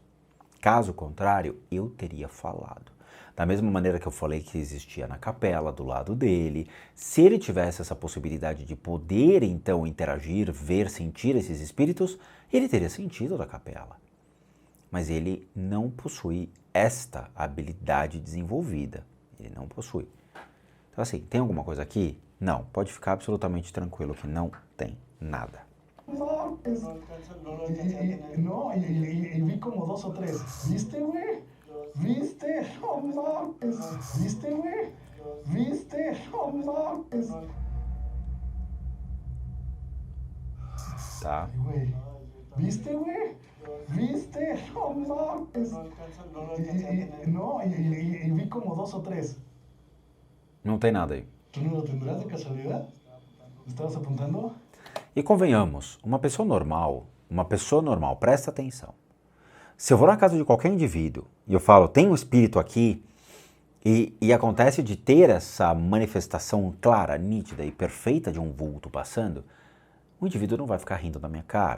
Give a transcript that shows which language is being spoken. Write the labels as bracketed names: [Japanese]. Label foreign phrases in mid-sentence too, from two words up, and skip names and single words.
[Portuguese] Caso contrário, eu teria falado. Da mesma maneira que eu falei que existia na capela, do lado dele, se ele tivesse essa possibilidade de poder então interagir, ver, sentir esses espíritos, ele teria sentido da capela. Mas ele não possui esta habilidade desenvolvida. Ele não possui. Então assim, tem alguma coisa aqui? Não, pode ficar absolutamente tranquilo que não tem nada. [Spanish] No, y vi como 2 o 3. ¿Viste, güey? ¿Viste? No mames. ¿Viste, güey? ¿Viste? No mames. [Portuguese] Tá? [Spanish] Ay, güey. ¿Viste, güey? ¿Viste? No mames. No, y vi como 2 o 3. [Portuguese] Não tem nada aí. [Spanish] ¿Tú no lo tendrás de casualidad? ¿Estabas apuntando? [Portuguese] E convenhamos, uma pessoa normal, presta atenção. Se eu vou na casa de qualquer indivíduo e eu falo, tem um espírito aqui, e acontece de ter essa manifestação clara, nítida e perfeita de um vulto passando, o indivíduo não vai ficar rindo da minha cara.